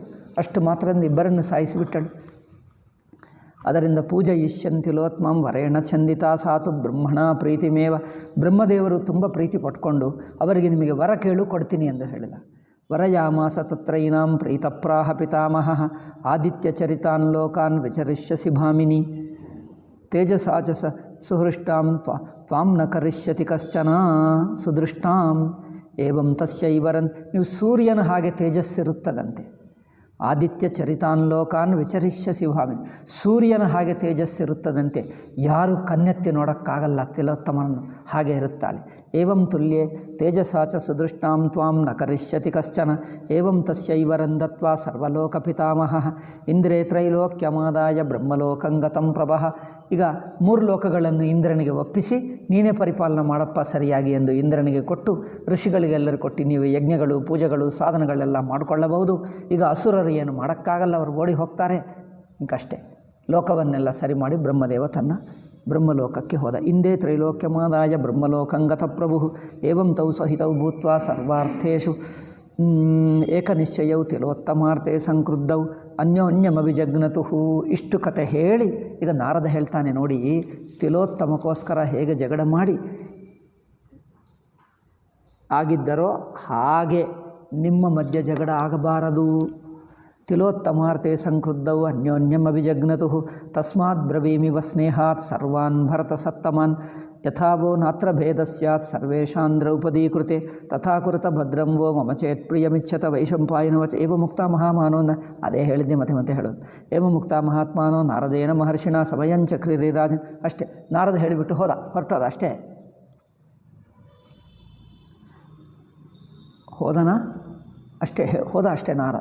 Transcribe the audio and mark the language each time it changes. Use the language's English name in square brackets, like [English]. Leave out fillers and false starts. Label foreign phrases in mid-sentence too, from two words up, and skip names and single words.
[Kannada] ಅಷ್ಟು ಮಾತ್ರದಿಂದ ಇಬ್ಬರನ್ನು ಸಾಯಿಸಿಬಿಟ್ಟಳು. ಅದರಿಂದ [Sanskrit] ಪೂಜಯಿಷ್ಯಂತಿಲೋತ್ಮಂ ವರೇಣ ಚಂದಿತಾ ಸಾತು ಬ್ರಹ್ಮಣ ಪ್ರೀತಿಮೇವ. [Kannada] ಬ್ರಹ್ಮದೇವರು ತುಂಬ ಪ್ರೀತಿ ಪಟ್ಕೊಂಡು ಅವರಿಗೆ ನಿಮಗೆ ವರ ಕೇಳು ಕೊಡ್ತೀನಿ ಎಂದು ಹೇಳಿದ. [Sanskrit] ವರಯಾಮಾಸ ತತ್ರೈನಾಂ ಪ್ರೀತಪ್ರಾಹ ಪಿತಾಮಹ ಆದಿತ್ಯಚರಿತಾನ್ ಲೋಕಾನ್ ವಿಚರಿಷ್ಯಸಿ ಭಾಮಿನಿ ತೇಜಸಾ ಚ ಸುಹೃಷ್ಟಾಂ ತ್ವಾಂ ನ ಕರಿಷ್ಯತಿ ಕಶ್ಚನ ಸುದೃಷ್ಟಾಂ ಏವಂ ತಸ್ಯೈವರನ್. [Kannada] ನೀವು ಸೂರ್ಯನ ಹಾಗೆ ತೇಜಸ್ಸಿರುತ್ತದಂತೆ. [Sanskrit] ಆದಿತ್ಯ ಚರಿತಾನ್ ಲೋಕಾನ್ ವಿಚರಿಷ್ಯಸಿ ಭಾಮಿನಿ, [Kannada] ಸೂರ್ಯನ ಹಾಗೆ ತೇಜಸ್ಸಿರುತ್ತದಂತೆ. ಯಾರು ಕಣ್ಣೆತ್ತಿ ನೋಡೋಕ್ಕಾಗಲ್ಲ ತಿಲೋತ್ತಮನನ್ನು, ಹಾಗೆ ಇರುತ್ತಾಳೆ. [Sanskrit] ಏವಂ ತುಲ್ಯೆ ತೇಜಸಾ ಚ ಸುದೃಷ್ಟಾಂ ತ್ವಾಂ ನ ಕರಿಷ್ಯತಿ ಕಶ್ಚನ ಏವಂ ತಸ್ಯೈವರನ್ ದತ್ವಾ ಸರ್ವಲೋಕ ಪಿತಾಮಹಃ ಇಂದ್ರೇ ತ್ರೈಲೋಕ್ಯಮಾದಾಯ ಬ್ರಹ್ಮಲೋಕಂಗತಂ ಪ್ರಭಃ. [Kannada] ಈಗ 3 ಲೋಕಗಳನ್ನು ಇಂದ್ರನಿಗೆ ಒಪ್ಪಿಸಿ ನೀನೇ ಪರಿಪಾಲನೆ ಮಾಡಪ್ಪ ಸರಿಯಾಗಿ ಎಂದು ಇಂದ್ರನಿಗೆ ಕೊಟ್ಟು, ಋಷಿಗಳಿಗೆಲ್ಲರೂ ಕೊಟ್ಟು ನೀವು ಯಜ್ಞಗಳು ಪೂಜೆಗಳು ಸಾಧನಗಳೆಲ್ಲ ಮಾಡಿಕೊಳ್ಳಬಹುದು. ಈಗ ಅಸುರರು ಏನು ಮಾಡೋಕ್ಕಾಗಲ್ಲ, ಅವರು ಓಡಿ ಹೋಗ್ತಾರೆ. ಇಂಕಷ್ಟೇ ಲೋಕವನ್ನೆಲ್ಲ ಸರಿ ಮಾಡಿ ಬ್ರಹ್ಮದೇವ ತನ್ನ ಬ್ರಹ್ಮಲೋಕಕ್ಕೆ ಹೋದ. [Sanskrit] ಇಂದೇ ತ್ರೈಲೋಕ್ಯಮಾದಾಯ ಬ್ರಹ್ಮಲೋಕಂಗತ ಪ್ರಭು ಏವಂ ತೌ ಸಹಿತೌ ಭೂತ್ವಾ ಸರ್ವಾರ್ಥೇಷು ಏಕನಿಶ್ಚಯೌ ತಿಲೋತ್ತಮಾರ್ಥೇ ಸಂಕ್ರುದ್ಧೌ ಅನ್ಯೋನ್ಯಮಭಿಜಗ್ನತು. [Kannada] ಇಷ್ಟು ಕತೆ ಹೇಳಿ ಈಗ ನಾರದ ಹೇಳ್ತಾನೆ ನೋಡಿ, ತಿಲೋತ್ತಮಕ್ಕೋಸ್ಕರ ಹೇಗೆ ಜಗಳ ಮಾಡಿ ಆಗಿದ್ದರೋ ಹಾಗೆ ನಿಮ್ಮ ಮಧ್ಯ ಜಗಳ ಆಗಬಾರದು. [Sanskrit] ತಿಲೋತ್ತಮಾರ್ಥೇ ಸಂಕ್ರುದ್ಧೌ ಅನ್ಯೋನ್ಯಮಭಿಜಗ್ನತು ತಸ್ಮಾತ್ ಬ್ರವೀಮಿವ ಸ್ನೇಹಾತ್ ಸರ್ವಾನ್ ಭರತ ಸತ್ತಮಾನ್ ಯಥಾವೋ ನಾತ್ರ ಭೇದ ಸ್ಯಾತ್ ಸರ್ವೇಷಾಂ ದ್ರೌಪದೀ ಕೃತೆ ತಥಾ ಕುರುತ ಭದ್ರಂ ವೋ ಮಮ ಚೇತ್ ಪ್ರಿಯಮಿಚ್ಛತ ವೈಶಂಪಾಯನವಚ ಏವ ಮುಕ್ತ ಮಹಾಮಾನೋ. [Kannada] ಅದೇ ಹೇಳಿದ್ದೆ ಮತ್ತೆ ಹೇಳೋದು. [Sanskrit] ಏವ ಮುಕ್ತ ಮಹಾತ್ಮಾನೋ ನಾರದೇನ ಮಹರ್ಷಿಣ ಸಮಯಂಚಕ್ರಿರಾಜನ್. [Kannada] ಅಷ್ಟೇ, ನಾರದ ಹೇಳಿಬಿಟ್ಟು ಹೊರಟೋದ ಅಷ್ಟೇ. ಹೋದನಾ ಅಷ್ಟೇ, ಹೋದ ಅಷ್ಟೇ ನಾರದ.